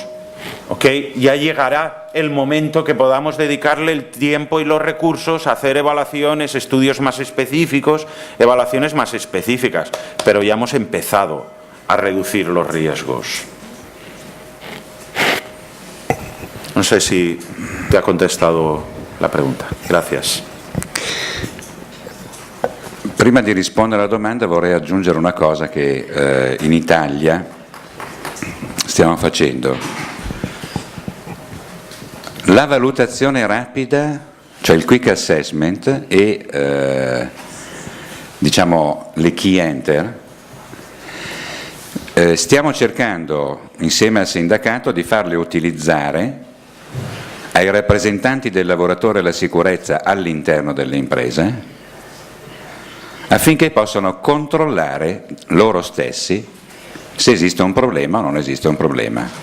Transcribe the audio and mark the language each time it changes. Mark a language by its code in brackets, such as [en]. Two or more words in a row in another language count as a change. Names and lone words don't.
[es] Ya llegará el momento que podamos dedicarle el tiempo y los recursos a hacer evaluaciones, estudios más específicos, evaluaciones más específicas, pero ya hemos empezado a reducir los riesgos. No sé si te ha contestado la pregunta. Gracias. [it] Prima di rispondere alla domanda vorrei aggiungere una cosa che in Italia stiamo facendo. La valutazione rapida, cioè il [en] quick assessment [it] e diciamo le [en] key enter, [it] stiamo cercando insieme al sindacato di farle utilizzare ai rappresentanti del lavoratore e la sicurezza all'interno delle imprese affinché possano controllare loro stessi se esiste un problema o non esiste un problema.